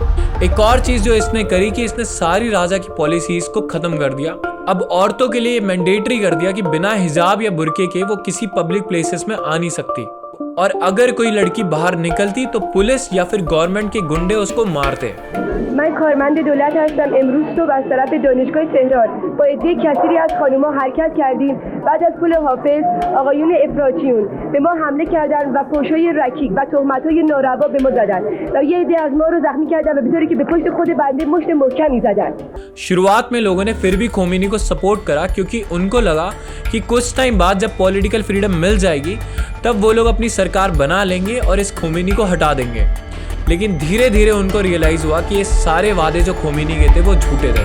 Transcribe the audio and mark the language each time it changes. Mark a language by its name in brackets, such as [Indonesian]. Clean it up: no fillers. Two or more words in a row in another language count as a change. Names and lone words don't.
[Hindi] एक और चीज जो इसने करी कि इसने सारी राजा की पॉलिसीज को खत्म कर दिया। अब औरतों के लिए मैंडेटरी कर दिया कि बिना हिजाब या बुर्के के वो किसी [English] public places [Hindi] में आ नहीं सकती और अगर कोई लड़की बाहर निकलती तो पुलिस या फिर गवर्नमेंट के गुंडे उसको मारते। [Persian] من کارمند دولت هستم. امروز صبح از طرف دانشگاه تهران با عده کثیری از خانم‌ها حرکت کردیم. بعد از پل حافظ آقایون افراطیون به ما حمله کردند و فحش‌های رکیک و تهمت‌های ناروا به ما زدند و یه عده از ما رو زخمی کردند و به طوری که به پشت خود بنده مشت محکمی زدند. [Hindi] शुरुआत में लोगों ने फिर भी खोमेनी को सपोर्ट करा क्योंकि उनको लगा कि कुछ टाइम बाद जब [English] political freedom [Hindi] मिल जाएगी तब वो लोग अपनी सरकार बना लेंगे और इस खोमेनी को हटा देंगे। लेकिन धीरे धीरे उनको रियलाइज हुआ कि ये सारे वादे जो खोमेनी के थे वो झूठे थे।